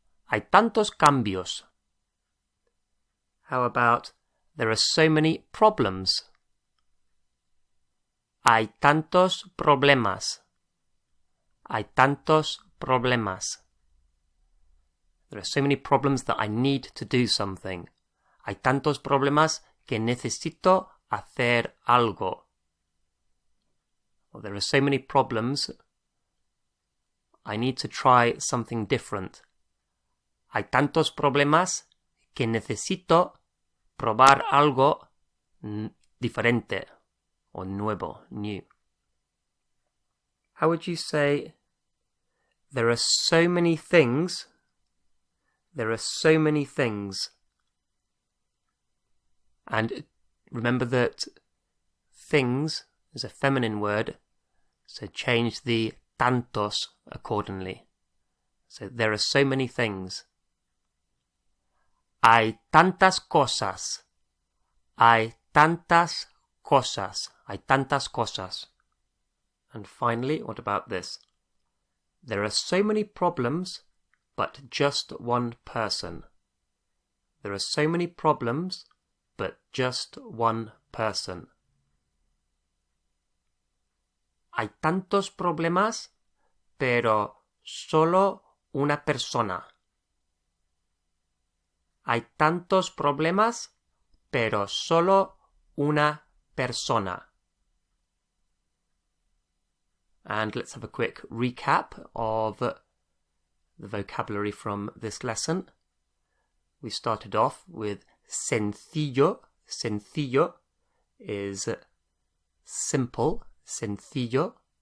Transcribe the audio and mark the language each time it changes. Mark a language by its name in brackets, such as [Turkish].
[Spanish] Hay tantos cambios. [English] How about, there are so many problems? [Spanish] Hay tantos problemas. Hay tantos problemas. [English] There are so many problems that I need to do something. [Spanish] Hay tantos problemas que necesito hacer algo. [English] Or there are so many problems, I need to try something different. [Spanish] Hay tantos problemas que necesito probar algo diferente or nuevo, [English] new. How would you say, there are so many things, there are so many things. And remember that things is a feminine word, so change the tantos accordingly. So there are so many things. [Spanish] Hay tantas cosas. Hay tantas cosas. Hay tantas cosas. [English] And finally, what about this? There are so many problems, but just one person. There are so many problems, but just one person. [Spanish] Hay tantos problemas, pero solo una persona. Hay tantos problemas, pero solo una persona. [English] And let's have a quick recap of the vocabulary from this lesson. We started off with sencillo. Sencillo is simple. Sencillo.